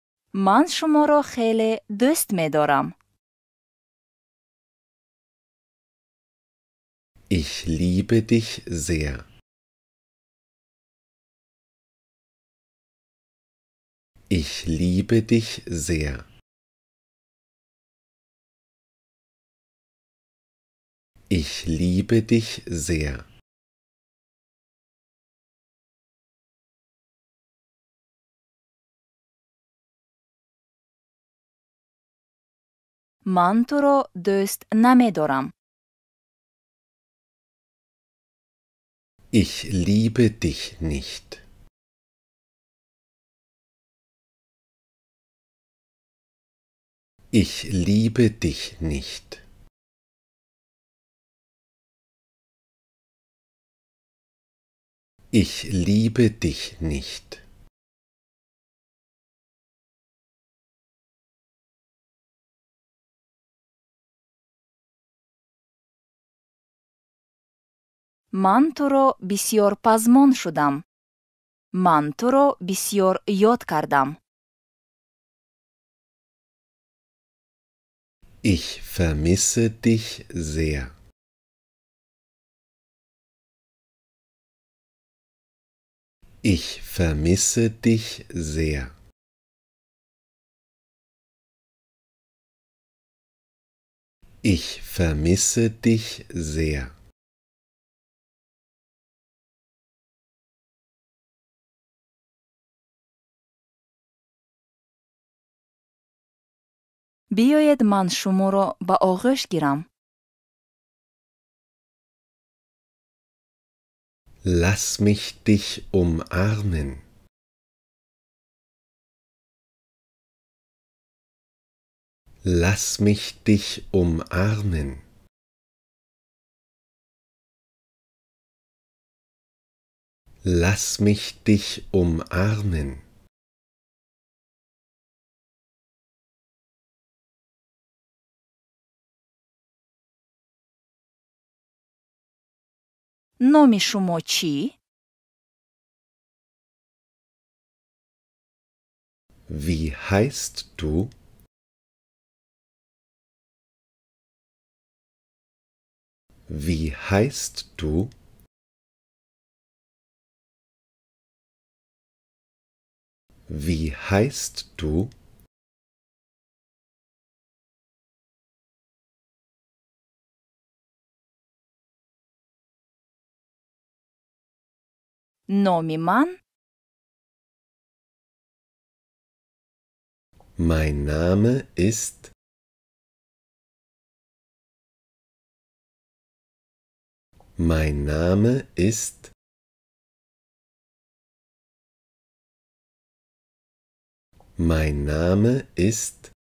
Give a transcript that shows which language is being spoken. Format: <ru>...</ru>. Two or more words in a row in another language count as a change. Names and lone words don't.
<fa>من شما را خیلی دوست می دارم.</fa> <de>Ich liebe dich sehr. Ich liebe dich sehr. Ich liebe dich sehr.</de> <fa>من تو را دوست نمی دارم.</fa> <de>Ich liebe dich nicht. Ich liebe dich nicht. Ich liebe dich nicht.</de> <fa>من تو را بسیار پزمان شدم. من تو را بسیار یاد کردم.</fa> <de>Ich vermisse dich sehr. Ich vermisse dich sehr. Ich vermisse dich sehr.</de> <fa>بیایید من شما را به آغوش گیرم.</fa> <de>Lass mich dich umarmen. Lass mich dich umarmen. Lass mich dich umarmen.</de> <fa>نام شما چی؟</fa> <de>Wie heißt du? Wie heißt du? Wie heißt du?</de> <fa>نام من</fa> <de>Mein Name ist. Mein Name ist. Mein Name ist.</de>